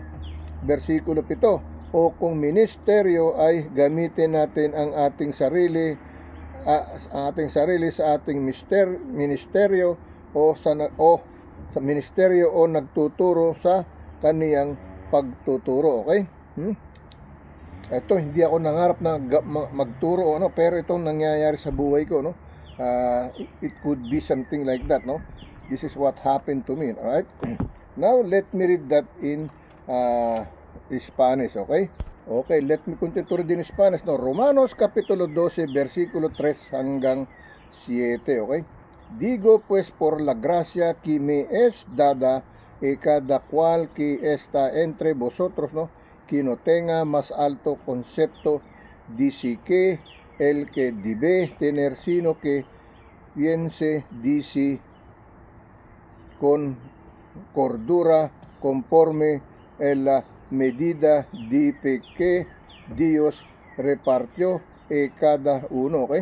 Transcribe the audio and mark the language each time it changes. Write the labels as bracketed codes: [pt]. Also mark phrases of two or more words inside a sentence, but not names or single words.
[tl] Versikulo 7, o kung ministeryo ay gamitin natin ang ating sarili sa ating ministeryo, o sa ministeryo o nagtuturo sa kaniyang pagtuturo, okay? Ito, hindi ako nangarap na magturo, no, pero itong nangyayari sa buhay ko, no? [en] It could be something like that, no? This is what happened to me, alright? Now let me read that in Spanish, okay? Okay, let me continue to read in Spanish, no? [es] Romanos capítulo 12, [tl] versikulo 3 hanggang 7, okay? [es] Digo pues por la gracia que me es dada, cada cual que está entre vosotros, no, que no tenga más alto concepto dice que el que debe tener, sino que piense dice con cordura, conforme en la medida de fe que Dios repartió cada uno, okay?